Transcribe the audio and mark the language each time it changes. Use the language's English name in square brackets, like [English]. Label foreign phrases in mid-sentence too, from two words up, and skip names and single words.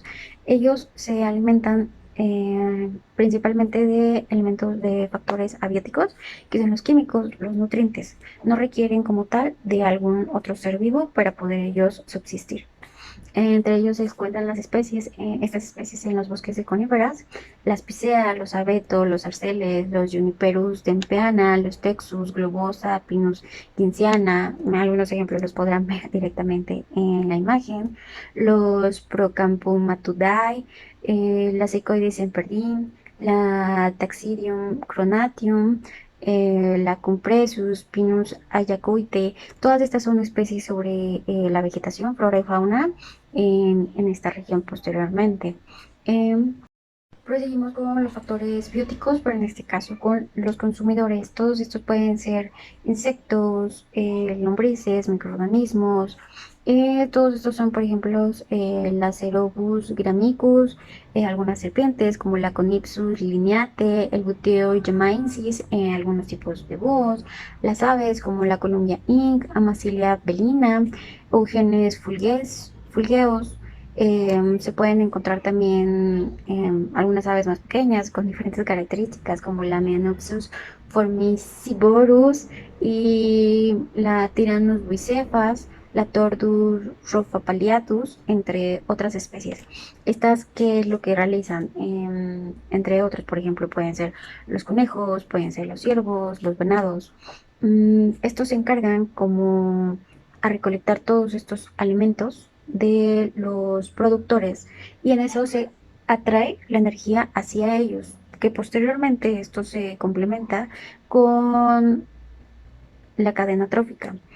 [Spanish] Ellos se alimentan principalmente de elementos de factores abióticos, que son los químicos, los nutrientes. No requieren como tal de algún otro ser vivo para poder ellos subsistir. Entre ellos se encuentran estas especies en los bosques de coníferas: las picea, los abeto, los arceles, los juniperus tempeana, los texus, globosa, pinus gentiana. Algunos ejemplos los podrán ver directamente en la imagen. Los procampumatudae, la Secoides emperdin, la Taxidium cronatium, la Compressus, Pinus ayacuite. Todas estas son especies sobre la vegetación, flora y fauna en esta región posteriormente. Eh, Proseguimos con los factores bióticos, pero en este caso con los consumidores. Todos estos pueden ser insectos, lombrices, microorganismos. Todos estos son, por ejemplo, la Cerobus gramicus, algunas serpientes como la Conipsus lineate, el Buteo yamaensis, algunos tipos de búhos, las aves como la Columbia inc, Amacilia belina, Eugenes fulgeos. Se pueden encontrar también algunas aves más pequeñas con diferentes características, como la Meanopsis formicivorus y la Tyrannus bicefas, la Tordus rofapaliatus, entre otras especies. Estas, ¿qué es lo que realizan? Entre otros, por ejemplo, pueden ser los conejos, pueden ser los ciervos, los venados. Estos se encargan como a recolectar todos estos alimentos de los productores, y en eso se atrae la energía hacia ellos, que posteriormente esto se complementa con la cadena trófica.